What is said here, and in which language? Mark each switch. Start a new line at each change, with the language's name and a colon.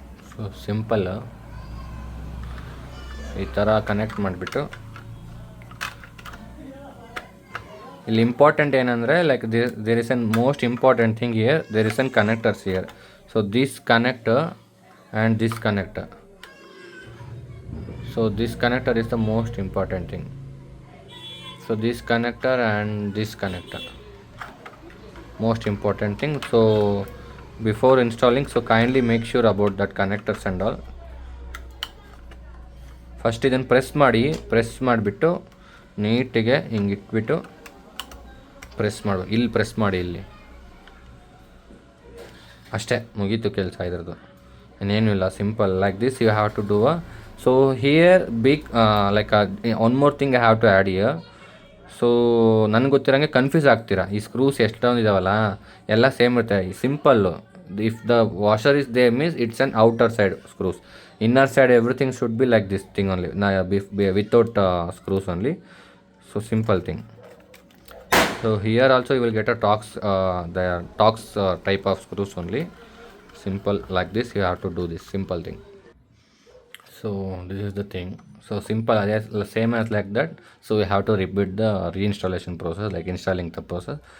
English: So simple.
Kannada: ಈ ಥರ connect ಮಾಡಿಬಿಟ್ಟು ಇಲ್ಲಿ ಇಂಪಾರ್ಟೆಂಟ್ ಏನಂದರೆ
English: Like there is an most important thing here, there is an connectors here. So this connector and this connector, so this connector is the most important thing. So this connector and this connector, most important thing. So before installing, so kindly make sure about that connectors and all.
Kannada: First ಇದನ್ನು press ಮಾಡಿಬಿಟ್ಟು ನೀಟಿಗೆ ಹಿಂಗೆ ಇಟ್ಬಿಟ್ಟು press ಮಾಡಬೇಕು. ಇಲ್ಲಿ press ಮಾಡಿ, ಇಲ್ಲಿ ಅಷ್ಟೇ, ಮುಗೀತು ಕೆಲಸ ಇದ್ರದ್ದು, ಇನ್ನೇನು ಇಲ್ಲ.
English: Simple like this you have to do uh. So here big like one more thing I have to add here.
Kannada: So ನನಗೆ ಗೊತ್ತಿರೋಂಗೆ ಕನ್ಫ್ಯೂಸ್ ಆಗ್ತೀರಾ, ಈ ಸ್ಕ್ರೂಸ್ ಎಷ್ಟೊಂದು ಇದಾವಲ್ಲ ಎಲ್ಲ ಸೇಮ್ ಇರುತ್ತೆ.
English: Simple, if the washer is there means it's on outer side screws, inner side everything should be like this thing only, without screws only. So simple thing. So here also you will get a Torx type of screws only. Simple like this, you have to do this simple thing. So this is the thing. So simple, same as like that. So we have to repeat the reinstallation process, like installing the process.